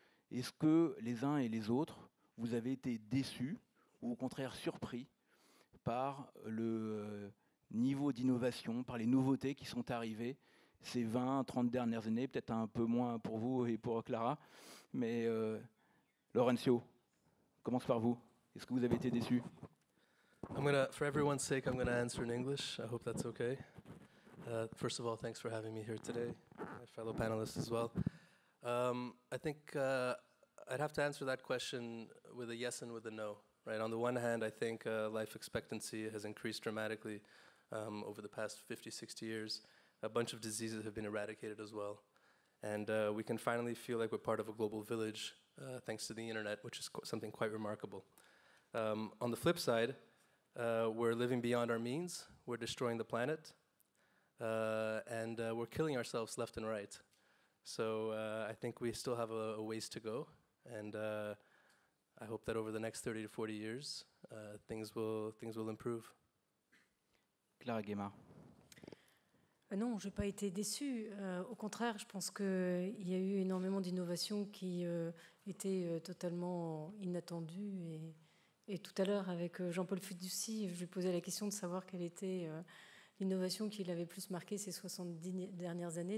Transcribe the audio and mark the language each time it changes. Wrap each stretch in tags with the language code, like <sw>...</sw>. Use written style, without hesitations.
<fr>Est-ce que les uns et les autres, vous avez été déçus ou au contraire surpris par le niveau d'innovation, par les nouveautés qui sont arrivées ces 20, 30 dernières années, peut-être un peu moins pour vous et pour Clara, mais Laurencio, commence par vous. Est-ce que vous avez été déçu?</fr> <en>For everyone's sake, I'm gonna answer in English. I hope that's okay. First of all, thanks for having me here today, my fellow panelists as well. I think I'd have to answer that question with a yes and with a no. Right. On the one hand, I think life expectancy has increased dramatically over the past 50, 60 years. A bunch of diseases have been eradicated as well. And we can finally feel like we're part of a global village thanks to the internet, which is something quite remarkable. On the flip side, we're living beyond our means, we're destroying the planet, and we're killing ourselves left and right. So I think we still have a ways to go, and I hope that over the next 30 to 40 years, things will improve. Clara Guémard.</en> <fr>Non, je n'ai pas été déçue. Au contraire, je pense qu'il y a eu énormément d'innovations qui étaient totalement inattendues. Et tout à l'heure, avec Jean-Paul Fitoussi, je lui posais la question de savoir quelle était l'innovation qui l'avait plus marqué ces 70 dernières années.</fr>